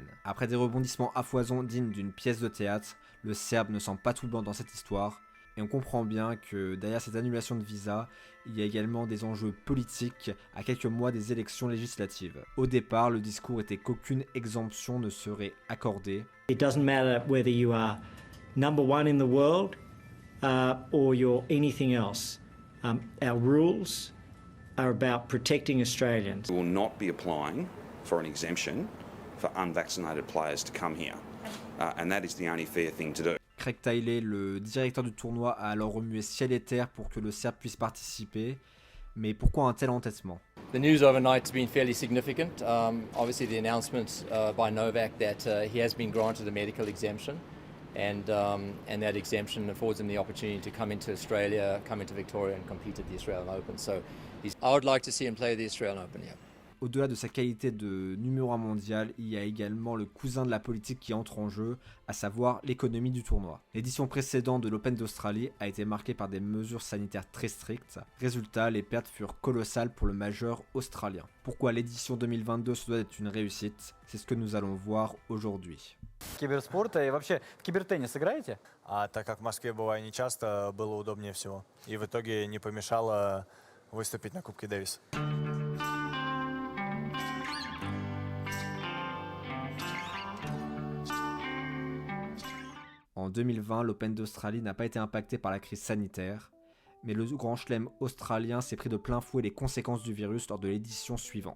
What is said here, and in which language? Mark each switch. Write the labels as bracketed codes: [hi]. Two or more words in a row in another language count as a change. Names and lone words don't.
[fr] Après des rebondissements à foison dignes d'une pièce de théâtre, le Serbe ne sent pas tout blanc dans cette histoire, et on comprend bien que derrière cette annulation de visa, il y a également des enjeux politiques à quelques mois des élections législatives. Au départ, le discours était qu'aucune exemption ne serait accordée. [en] It doesn't matter whether you are number one in the world or you're anything else. Our rules are about protecting Australians. We will not be applying for an exemption for unvaccinated players to come here, and that is the only fair thing to do. [fr] Craig Tiley, le directeur du tournoi, a alors remué ciel et terre pour que le Serbe puisse participer. Mais pourquoi un tel entêtement? [en] The news overnight has been fairly significant. Obviously, the announcement by Novak that he has been granted a medical exemption, and that exemption affords him the opportunity to come into Australia, come into Victoria, and compete at the Australian Open. So, I would like to see him play the Australian Open. Yeah. [fr] Au-delà de sa qualité de numéro 1 mondial, il y a également le cousin de la politique qui entre en jeu, à savoir l'économie du tournoi. L'édition précédente de l'Open d'Australie a été marquée par des mesures sanitaires très strictes. Résultat, les pertes furent colossales pour le majeur australien. Pourquoi l'édition 2022 se doit être une réussite? C'est ce que nous allons voir aujourd'hui. [ru] Киберспорта и вообще в кибертеннис играете? Так как в Москве бываю нечасто, было удобнее всего. И в итоге не помешало выступить на Кубке Дэвиса. [fr] En 2020, l'Open d'Australie n'a pas été impacté par la crise sanitaire, mais le Grand Chelem australien s'est pris de plein fouet les conséquences du virus lors de l'édition suivante.